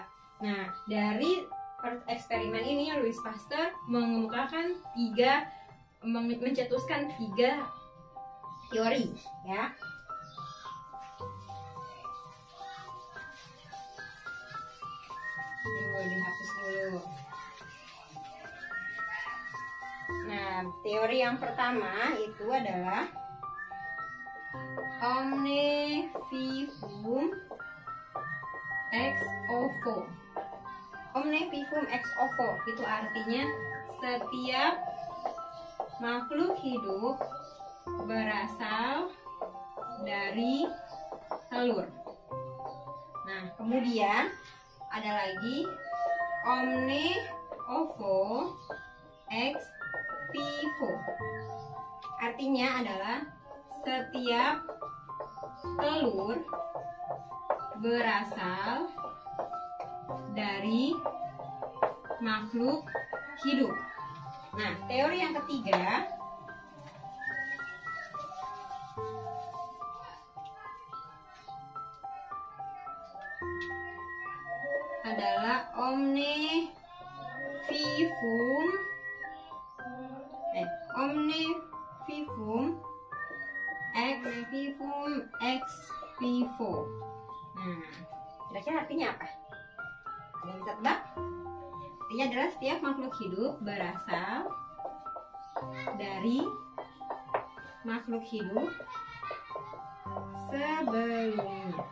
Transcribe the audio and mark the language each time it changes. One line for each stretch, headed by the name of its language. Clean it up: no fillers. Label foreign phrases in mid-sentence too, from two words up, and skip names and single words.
Indonesian: Nah, dari eksperimen ini Louis Pasteur mengemukakan mencetuskan tiga teori ya. Dihapus dulu. Nah, teori yang pertama itu adalah
Latin: omne vivum ex ovo. Omne vivum ex ovo
Indonesian: itu artinya setiap makhluk hidup berasal dari telur. Nah, kemudian ada lagi
Latin: omne ovo ex vivo.
Indonesian: Artinya adalah setiap telur berasal dari makhluk hidup. Nah, teori yang ketiga adalah
Latin: omne vivum ex vivo.
Indonesian: Nah, kira-kira artinya apa? Ada yang bisa tebak? Artinya adalah setiap makhluk hidup berasal dari makhluk hidup sebelumnya.